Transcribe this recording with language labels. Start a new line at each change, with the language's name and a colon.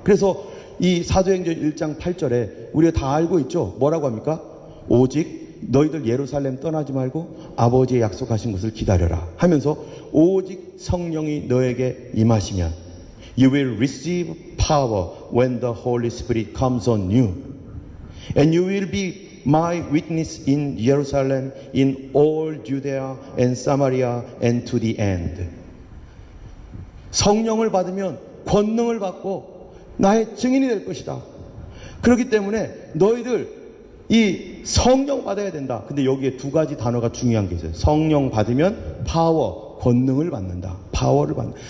Korean: 그래서 이 사도행전 1장 8절에 우리가 다 알고 있죠. 뭐라고 합니까? 오직 너희들 예루살렘 떠나지 말고 아버지의 약속하신 것을 기다려라 하면서 오직 성령이 너에게 임하시면
English: You will receive power when the Holy Spirit comes on you. And you will be my witness in Jerusalem, in all Judea and Samaria and to the end.
Korean: 성령을 받으면 권능을 받고 나의 증인이 될 것이다. 그렇기 때문에 너희들 이 성령 받아야 된다. 근데 여기에 두 가지 단어가 중요한 게 있어요. 성령 받으면 파워, 권능을 받는다. 파워를 받는다.